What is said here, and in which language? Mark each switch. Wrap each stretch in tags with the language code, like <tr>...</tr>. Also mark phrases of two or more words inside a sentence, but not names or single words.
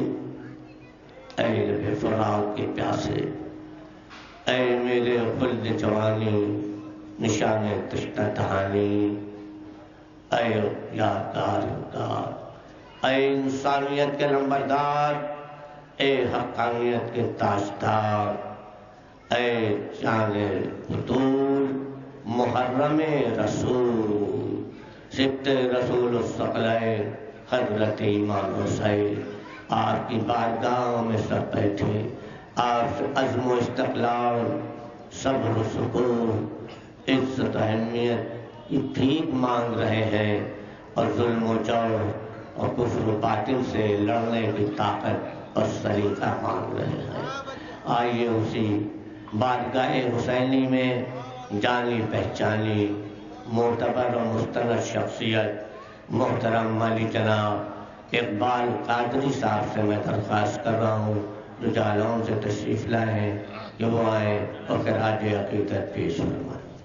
<ur>اے لب فراق کے پیاسے، اے میرے خلد جوانی نشان تشنہ دہانی، اے یادگار یادگار، اے انسانیت کے نمبردار، اے حقانیت کے تاجدار، اے جان بطول محرم رسول، سبت</ur> <ar>رسول الثقلین</ar> <ur>حضرت امام حسین، آپ کی بارگاہ میں سب بیٹھے، آپ سے عزم و استقلال، صبر و سکون، عزت و اہمیت کی بھیک مانگ رہے ہیں، اور ظلم و جور اور کفر و باطل سے لڑنے کی طاقت اور سلیقہ مانگ رہے ہیں۔ آئیے اسی بارگاہ حسینی میں جانی پہچانی معتبر و مستند شخصیت محترم مالی جناب اقبال قادری صاحب سے میں درخواست کر رہا ہوں جو جالون سے تشریف لائے ہیں کہ وہ آئیں اور خراج عقیدت پیش فرمائیں۔</ur>